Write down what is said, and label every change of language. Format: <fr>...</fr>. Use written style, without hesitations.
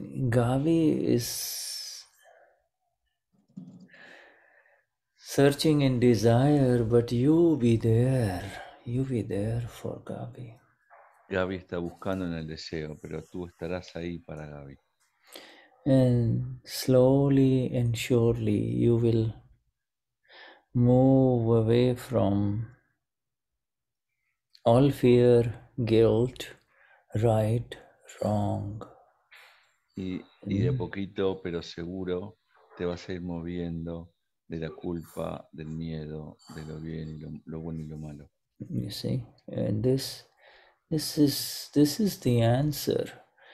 <en>Gabi is searching in desire, but you be there. You be there for Gabi.</en> <es>Gabi está buscando en el deseo, pero tú estarás ahí para Gabi.</es> <en>And slowly and surely you will move away from all fear, guilt, right, wrong.</en> <es>Y de poquito, pero seguro, te vas a ir moviendo de la culpa, del miedo, de lo bien y lo bueno y lo malo.</es> <en>You see, and this is the answer.</en>